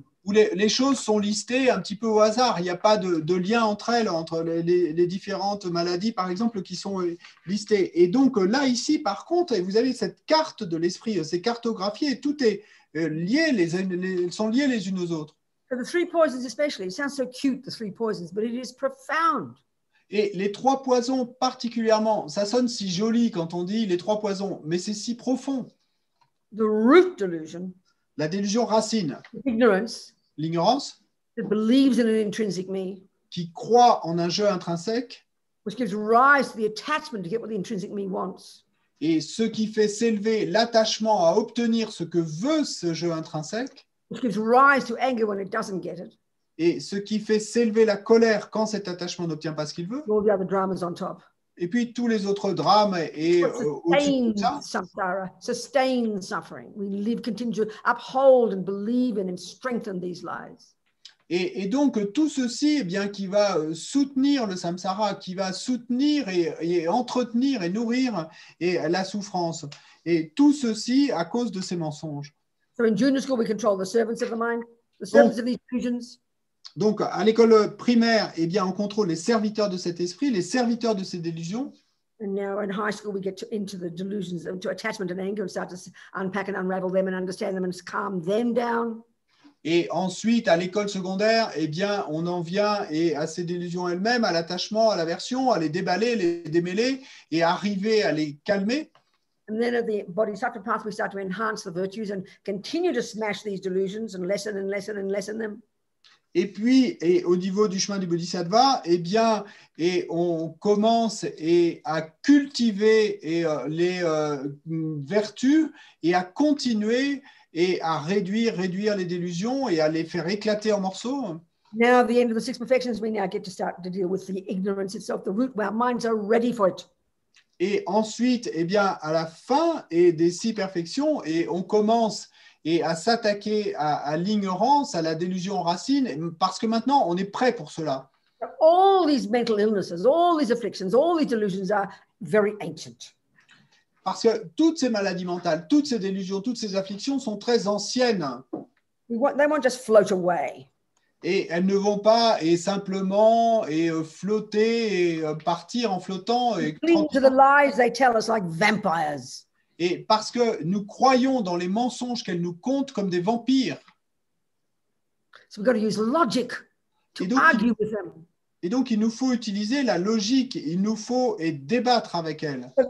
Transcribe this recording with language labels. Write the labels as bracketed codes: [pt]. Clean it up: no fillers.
[fr] où les choses sont listées un petit peu au hasard. Il n'y a pas de lien entre elles, entre les différentes maladies, par exemple, qui sont listées. Et donc là, ici, par contre, vous avez cette carte de l'esprit, c'est cartographié, et tout est lié, sont liés les unes aux autres. [en] So the three poisons especially, it sounds so cute, the three poisons, but it is profound. [fr] Et les trois poisons particulièrement, ça sonne si joli quand on dit les trois poisons, mais c'est si profond. [en] The root delusion, [fr] La délusion racine, [en] ignorance, [fr] l'ignorance, [en] that believes in an intrinsic me, [fr] qui croit en un jeu intrinsèque, [en] which gives rise to the attachment to get what the intrinsic me wants. [fr] et ce qui fait s'élever l'attachement à obtenir ce que veut ce jeu intrinsèque, [en] Which gives rise to anger when it doesn't get it. [fr] et ce qui fait s'élever la colère quand cet attachement n'obtient pas ce qu'il veut, [en] All the other dramas on top. [fr] et puis tous les autres drames et au-dessus de [en] Sustained [fr] ça. [en] samsara, sustained suffering. We continue to uphold and believe in and strengthen these lies. [fr] Et donc, tout ceci, eh bien, qui va soutenir le samsara, qui va soutenir et entretenir et nourrir la souffrance. Et tout ceci à cause de ces mensonges. [en] So in junior school, we control the servants of the mind, the servants of these illusions. [fr] Donc, à l'école primaire, eh bien, on contrôle les serviteurs de cet esprit, les serviteurs de ces délusions. [en] And now in high school, we get into the delusions, to attachment and anger, and start to unpack and unravel them and understand them and calm them down. [fr] Et ensuite, à l'école secondaire, eh bien, on en vient à ces délusions elles-mêmes, à l'attachement, à l'aversion, à les déballer, les démêler et arriver à les calmer. [en] And then at the bodhisattva path, we start to enhance the virtues and continue to smash these delusions and lessen and lessen and lessen them. [fr] Et puis, au niveau du chemin du bodhisattva, eh bien, on commence à cultiver les vertus et à continuer et à réduire les délusions et à les faire éclater en morceaux. [en] Now, at the end of the six perfections, we now get to start to deal with the ignorance itself, the root, where our minds are ready for it. [fr] Et ensuite, eh bien, à la fin des six perfections, et on commence à s'attaquer à l'ignorance, à la délusion racine, parce que maintenant, on est prêt pour cela. [en] All these mental illnesses, all these afflictions, all these delusions are very ancient. [fr] Parce que toutes ces maladies mentales, toutes ces délusions, toutes ces afflictions sont très anciennes. [en] They won't just float away. [fr] Et elles ne vont pas simplement flotter et partir en flottant. [en] Cling to the lies they tell us like vampires. [fr] Et parce que nous croyons dans les mensonges qu'elles nous content comme des vampires. [en] So we've got to use logic to argue with them. [fr] Et donc, il nous faut utiliser la logique, il nous faut débattre avec elles.